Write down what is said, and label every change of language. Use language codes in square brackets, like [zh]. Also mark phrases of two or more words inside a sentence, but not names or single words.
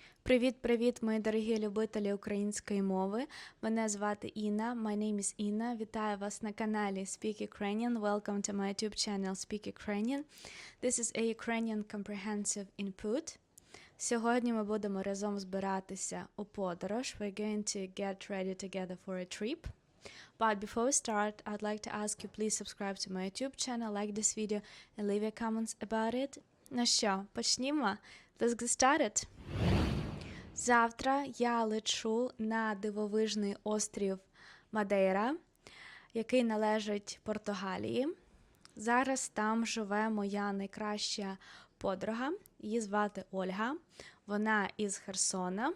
[uk] Привіт-привіт, мої дорогі любителі української мови. Мене звати Інна, [en] my name is [uk] Інна. Вітаю вас на каналі Speak Ukrainian. [en] Welcome to my YouTube channel Speak Ukrainian. This is a Ukrainian Comprehensive input. [uk] Сьогодні ми будемо разом збиратися у подорож. [en] We're going to get ready together for a trip. But before we start, I'd like to ask you please subscribe to my YouTube channel, like this video and leave your comments about it. [uk] Ну що, почнімо? [en] Let's get started. [uk] Завтра я лечу на дивовижний острів Мадейра, який належить Португалії. Зараз там живе моя найкраща подруга, її звати Ольга, вона із Херсона.